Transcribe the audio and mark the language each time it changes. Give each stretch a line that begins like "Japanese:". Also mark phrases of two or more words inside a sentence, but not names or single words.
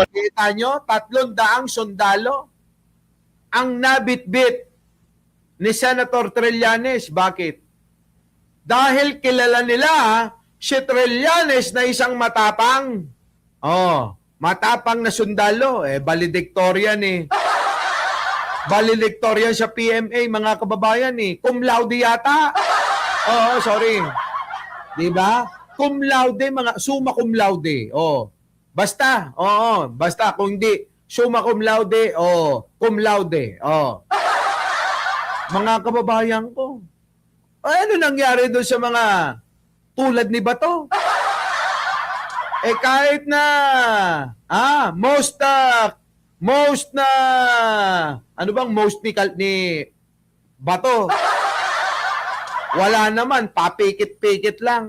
Filipino: Kita nyo, 300 sundalo ang nabitbit ni Senator Trillanes. Bakit? Dahil kilala nila si Trillanes na isang matapang. Oh, matapang na sundalo. Valedictorian eh. Valedictorian sa PMA, mga kababayan eh.
Latin: Cum laude
Filipino: yata. Oo, sorry. Diba?
Latin: Cum laude, summa cum laude.
Filipino: Oh. Basta, oo, basta kung hindi
Latin: summa cum laude, cum laude.
Filipino: Mga kababayan ko. Ano nangyari doon sa mga tulad ni Bato? Kahit na most ni Bato, wala naman, papikit-pikit lang.